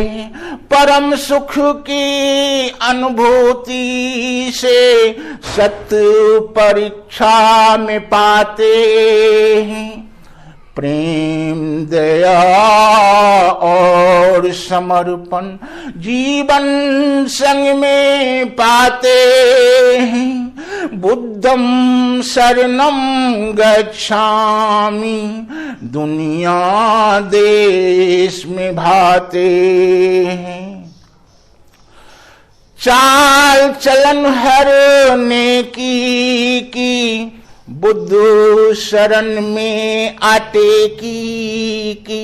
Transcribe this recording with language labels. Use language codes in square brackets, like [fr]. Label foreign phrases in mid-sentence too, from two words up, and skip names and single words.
[hi] परम सुख की अनुभूति से सत्य परीक्षा में पाते हैं। प्रेम दया और समर्पण जीवन संग में पाते हैं। [pi] बुद्धं शरणं गच्छामि [hi] दुनिया देश में भाते हैं। चाल चलन हर नेकी की, बुद्ध शरण में आटे की।